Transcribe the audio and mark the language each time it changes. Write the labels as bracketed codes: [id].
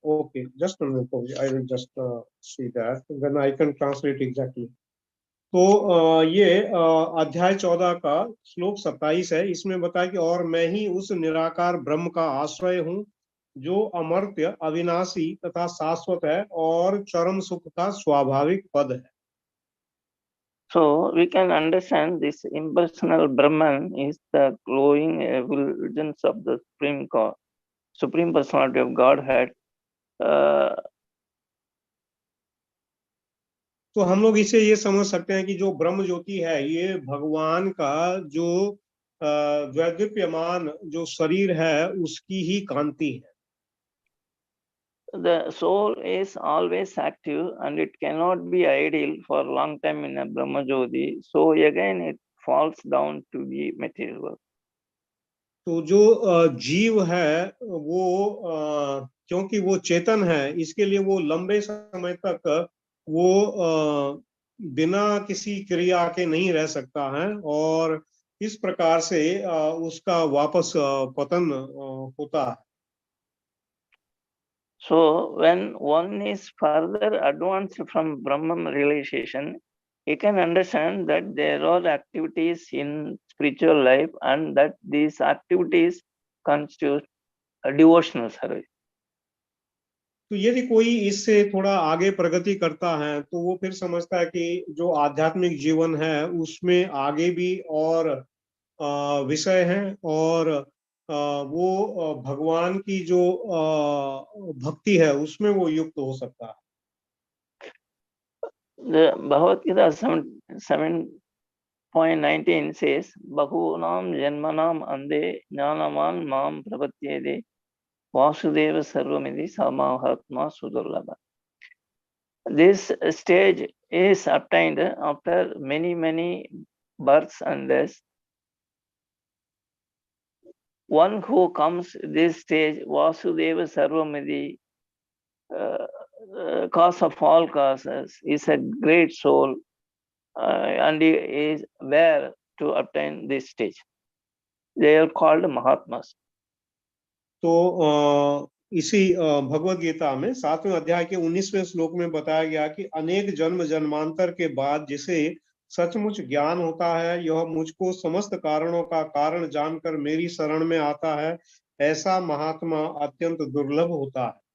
[en] Okay, just a minute, I will just see that, then I can translate exactly. [hi] तो ये अध्याय 14 का श्लोक 27 है। इसमें बताया कि और मैं ही उस निराकार ब्रह्म का आश्रय हूँ जो अमर्त्य, अविनाशी तथा शाश्वत है और चरम सुख का स्वाभाविक पद है। [en] So we can understand this impersonal Brahman is the glowing effulgence of the Supreme Personality of Godhead. [hi] तो हम लोग इसे ये समझ सकते हैं कि जो ब्रह्म ज्योति है ये भगवान का जो द्वैदीप्यमान जो शरीर है उसकी ही कांति है। [en] The soul is always active and it cannot be idle for a long time in a Brahma Jyoti. So again it falls down to the material world. [hi] तो जो जीव है वो क्योंकि वो चेतन है इसके लिए वो लंबे समय तक वो बिना किसी क्रिया के नहीं रह सकता है और इस प्रकार से उसका वापस पतन होता है। [en] So when one is further advanced from Brahman realization, he can understand that there are activities in spiritual life and that these activities constitute a devotional service. [hi] तो यदि कोई इससे थोड़ा आगे प्रगति करता है तो वो फिर समझता है कि जो आध्यात्मिक जीवन है उसमें आगे भी और विषय हैं और वो भगवान की जो भक्ति है उसमें वो युक्त हो सकता है। [en] The Bhagavad Gita 7.19 says, [sa] Bahunam janmanam ande jnanaman mam prapatyede Vasudeva Sarvamidhi Samahatma Sudurlabha. [en] This stage is obtained after many births and deaths. One who comes this stage, [sa] Vasudeva Sarvamidhi, [en] cause of all causes, is a great soul and he is where to obtain this stage. They are called Mahatmas. [hi] तो इसी भगवद गीता में 7वें अध्याय के 19वें श्लोक में बताया गया कि अनेक जन्म जन्मांतर के बाद जिसे सचमुच ज्ञान होता है यह मुझको समस्त कारणों का कारण जानकर मेरी शरण में आता है ऐसा महात्मा अत्यंत दुर्लभ होता है।